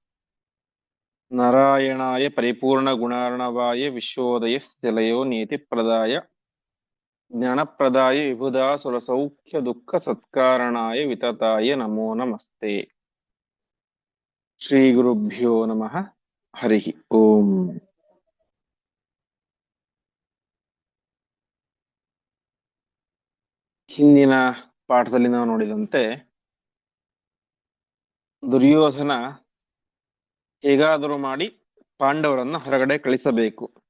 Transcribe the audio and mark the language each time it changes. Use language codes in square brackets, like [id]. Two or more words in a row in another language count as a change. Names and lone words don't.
[sa] नारायणाय परिपूर्णगुणार्णवाय विश्वोदयस्थिलयो नीतिप्रदाय ज्ञानप्रदाय विबुधासुरसौख्यदुःखसत्कारणाय वितताय नमो नमस्ते। श्रीगुरुभ्यो नमः। हरिः ओम्। [kn] ಹಿಂದಿನ ಪಾಠದಲ್ಲಿ ನಾವು ನೋಡಿದಂತೆ ದುರ್ಯೋಧನ ಹೇಗಾದರೂ ಮಾಡಿ ಪಾಂಡವರನ್ನ ಹೊರಗಡೆ ಕಳಿಸಬೇಕು.